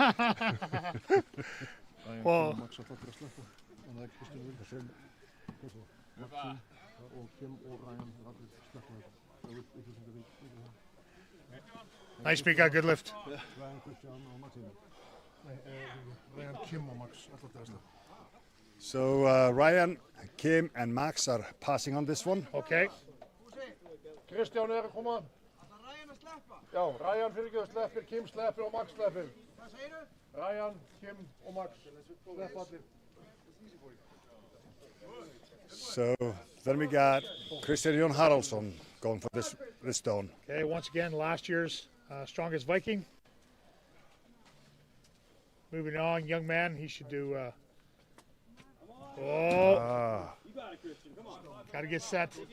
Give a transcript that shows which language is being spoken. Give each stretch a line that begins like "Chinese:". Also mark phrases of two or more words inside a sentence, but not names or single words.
English: Well, nice, Mika. Good lift. So Ryan, Kim, and Max are passing on this one. Okay.
Icelandic: Kristján Erik, kom aan. Ja, Ryan fyrirgefðu, sleppir, Kim sleppir og Max sleppir. Ryan, Kim og Max. Slepp allir.
English: So then we got Christian Jon Haraldsson going for this stone. Okay, once again, last year's strongest Viking. Moving on, young man, he should do. Got to get set.